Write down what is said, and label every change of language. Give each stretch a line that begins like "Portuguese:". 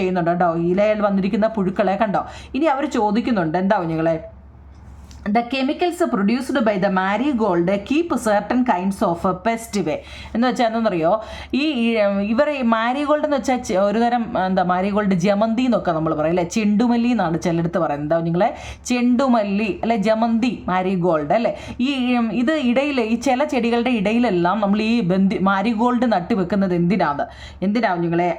Malayalam: കേട്ടോ. ഇലയിൽ വന്നിരിക്കുന്ന പുഴുക്കളെ കണ്ടോ. ഇനി അവർ ചോദിക്കുന്നുണ്ട് എന്താ കുഞ്ഞുങ്ങളെ?
English: The chemicals produced by the marigold keep certain kinds of pest away.
Malayalam: എന്ന് വെച്ചാൽ എന്താണെന്നറിയോ? ഇവർ മാരിഗോൾഡ് എന്ന് വെച്ചാൽ ഒരു തരം എന്താ മാരിഗോൾഡ് ജമന്തി എന്നൊക്കെ നമ്മൾ പറയും അല്ലേ. ചെണ്ടുമല്ലി എന്നാണ് ചിലടുത്ത് പറയുന്നത്. എന്താ നിങ്ങളെ? ചെണ്ടുമല്ലി അല്ലെ, ജമന്തി, മാരിഗോൾഡ് അല്ലേ. ഇത് ഇടയിൽ ഈ ചില ചെടികളുടെ ഇടയിലെല്ലാം നമ്മൾ ഈ മാരിഗോൾഡ് നട്ട് വെക്കുന്നത് എന്തിനാണ് നിങ്ങളെ?